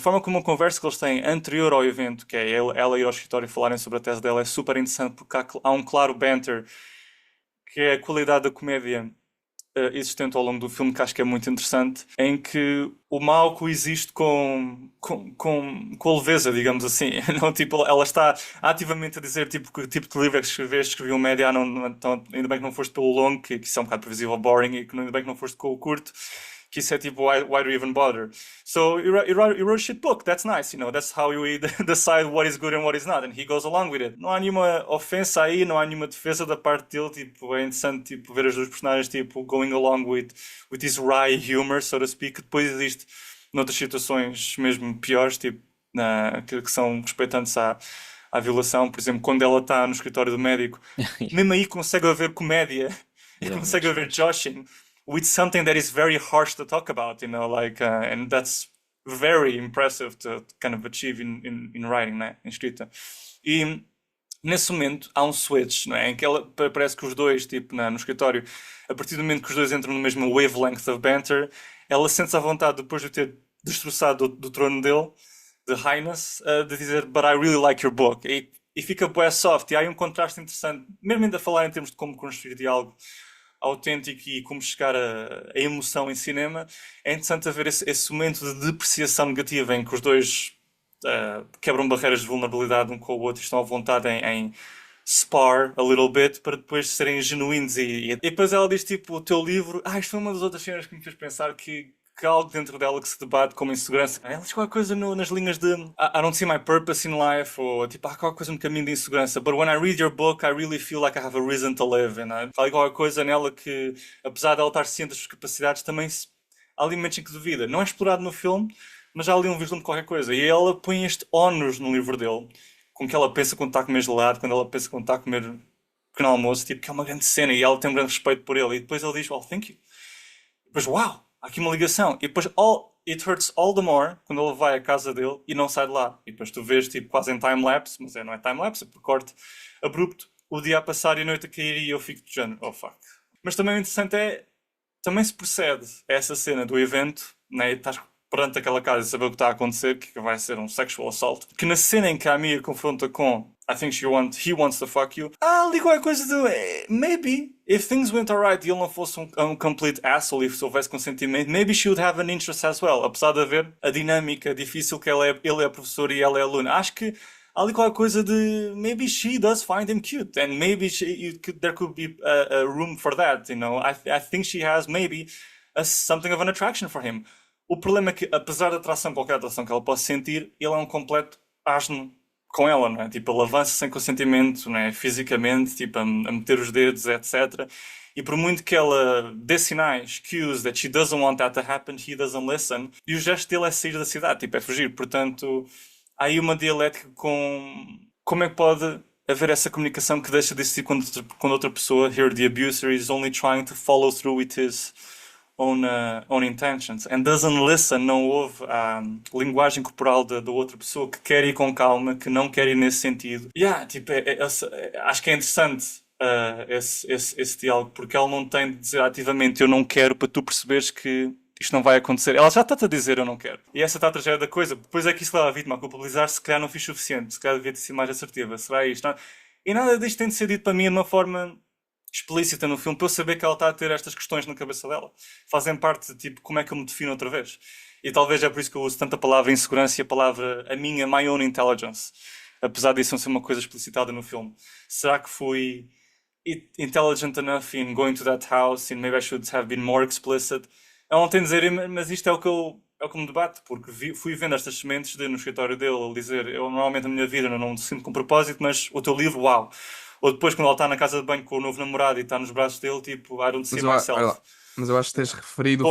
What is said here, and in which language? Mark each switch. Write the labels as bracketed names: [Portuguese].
[Portuguese] A forma como a conversa que eles têm anterior ao evento, que é ela ir ao escritório e falarem sobre a tese dela, é super interessante porque há um claro banter, que é a qualidade da comédia existente ao longo do filme, que acho que é muito interessante, em que o mal coexiste com a leveza, digamos assim. Não, tipo, ela está ativamente a dizer tipo, que tipo de livro é que escreveste, escrevi um média, então, ainda bem que não foste pelo longo, que isso é um bocado previsível, boring, e que ainda bem que não foste com o curto, que isso é tipo, [English] why do you even bother? So you wrote a shit book, that's nice, you know, that's how you decide what is good and what is not, and he goes along with it. [Portuguese] Não há nenhuma ofensa aí, não há nenhuma defesa da parte dele, tipo, é interessante tipo, ver as duas personagens tipo, [English] going along with this wry humor, so to speak, [Portuguese] que depois existe noutras situações mesmo piores, tipo, que são respeitantes à violação. Por exemplo, quando ela está no escritório do médico, mesmo aí consegue haver comédia e [English] Yeah, [Portuguese] consegue [English] that's [Portuguese] haver [English] joshing with something that is very harsh to talk about, like, and that's very impressive to kind of achieve in writing, né? [Portuguese] Em escrita. E nesse momento há um switch, não é? Em que ela parece que os dois, tipo, no escritório, a partir do momento que os dois entram no mesmo [English] wavelength of banter, [Portuguese] ela sente-se à vontade, depois de ter destroçado do trono dele, de Highness, de dizer [English] But I really like your book. [Portuguese] E fica bué soft. E há aí um contraste interessante, mesmo ainda a falar em termos de como construir diálogo autêntico e como chegar a emoção em cinema. É interessante haver esse momento de depreciação negativa em que os dois quebram barreiras de vulnerabilidade um com o outro e estão à vontade em [English] spar a little bit [Portuguese] para depois serem genuínos. E depois ela diz tipo: o teu livro. Isto foi uma das outras cenas que me fez pensar que há algo dentro dela que se debate como insegurança. Ela diz qualquer coisa nas linhas de [English] I don't see my purpose in life, [Portuguese] ou tipo, há qualquer coisa no caminho de insegurança. [English] But when I read your book, I really feel like I have a reason to live. [Portuguese] Há qualquer coisa nela que, apesar de ela estar ciente das suas capacidades, também há ali momentos em que duvida. Não é explorado no filme, mas há ali um vislumbre de qualquer coisa. E ela põe este ónus no livro dele, com que ela pensa quando está a comer gelado, quando ela pensa quando está a comer pequeno almoço, tipo, que é uma grande cena e ela tem um grande respeito por ele. E depois ele diz, [English] well, thank you. [Portuguese] E depois, uau, há aqui uma ligação. E depois, [English] it hurts all the more [Portuguese] quando ele vai à casa dele e não sai de lá. E depois tu vês, tipo, quase em time-lapse, mas não é time-lapse, é por corte abrupto, o dia a passar e a noite a cair e eu fico de género, [English] oh fuck. [Portuguese] Mas também o interessante é, também se procede a essa cena do evento, né? E estás perante aquela casa e saber o que está a acontecer, que vai ser um [English] sexual assault. [Portuguese] Que na cena em que a Mia confronta com [English] I think he wants to fuck you. [Portuguese] Ali qualquer coisa do [English] maybe if things went alright [Portuguese] e ele não fosse um [English] complete asshole [Portuguese] e se houvesse consentimento, [English] maybe she would have an interest as well. [Portuguese] Apesar de haver a dinâmica difícil que ele é professor e ela é aluna. Acho que há ali qualquer coisa de [English] maybe she does find him cute and maybe there could be a room for that, I think she has maybe something of an attraction for him. [Portuguese] O problema é que, apesar da atração, qualquer atração que ela possa sentir, ele é um completo asno com ela, não é? Tipo, ele avança sem consentimento, não é? Fisicamente, tipo, a meter os dedos, etc. E por muito que ela dê sinais, [English] cues that she doesn't want that to happen, he doesn't listen. [Portuguese] E o gesto dele é sair da cidade, tipo, é fugir. Portanto, há aí uma dialética com como é que pode haver essa comunicação que deixa de existir quando outra pessoa, [English] here the abuser is only trying to follow through with his own intentions and doesn't listen, [Portuguese] não ouve a linguagem corporal da outra pessoa que quer ir com calma, que não quer ir nesse sentido. Tipo, acho que é interessante esse diálogo, porque ela não tem de dizer ativamente eu não quero para tu perceberes que isto não vai acontecer. Ela já está-te a dizer eu não quero. E essa está a tragédia da coisa. Depois é que isso leva a vítima a culpabilizar, se calhar não fiz suficiente, se calhar devia ter sido mais assertiva. Será isto? Não? E nada disto tem de ser dito para mim de uma forma explícita no filme, para eu saber que ela está a ter estas questões na cabeça dela. Fazem parte de tipo, como é que eu me defino outra vez? E talvez é por isso que eu uso tanto a palavra insegurança e a palavra a minha, [English] my own intelligence. [Portuguese] Apesar disso não ser uma coisa explicitada no filme. Será que fui [English] intelligent enough in going to that house and maybe I should have been more explicit? [Portuguese] Eu não tenho de dizer, mas isto é o que me debate, porque fui vendo estas sementes no escritório dele, ele dizer, eu normalmente na minha vida não me sinto com propósito, mas o teu livro, uau! Ou depois quando ele está na casa de banho com o novo namorado e está nos braços dele, tipo, [English] I don't see myself. [Portuguese] Mas eu acho que tens referido Estou